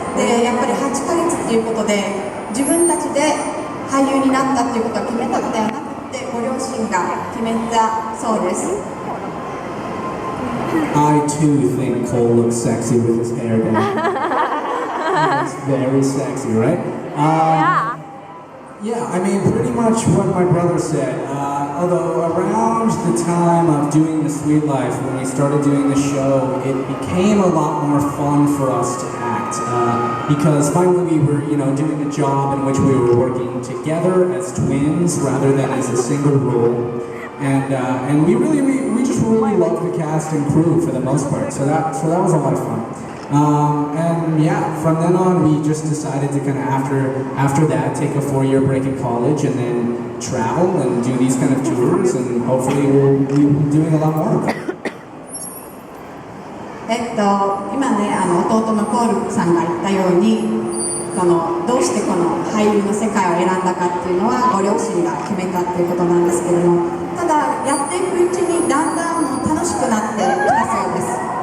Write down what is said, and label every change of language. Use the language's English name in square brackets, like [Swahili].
[Japanese] でやっぱり8ヶ月っていうことで自分たちで俳優になったっていうことは決めたのではなくて、ご両親が決めたそうです。 [English] I too think Cole looks sexy with his hair down. It's very sexy, right? Yeah, I mean, pretty much what my brother said. Although around the time of doing The Sweet Life, when we started doing the show, it became a lot more fun for us to act. Because finally we were, doing a job in which we were working together as twins rather than as a single role. And we just really loved the cast and crew for the most part. So that was a lot of fun. And yeah, from then on we just decided to kind of after that take a 4-year break in college and then travel and do these kind of tours, and hopefully we'll be doing a lot more of them. [Japanese] 今ね、弟のコールさんが言ったように、どうしてこの俳優の世界を選んだかっていうのはご両親が決めたっていうことなんですけれども、ただやっていくうちにだんだん楽しくなってきたそうです。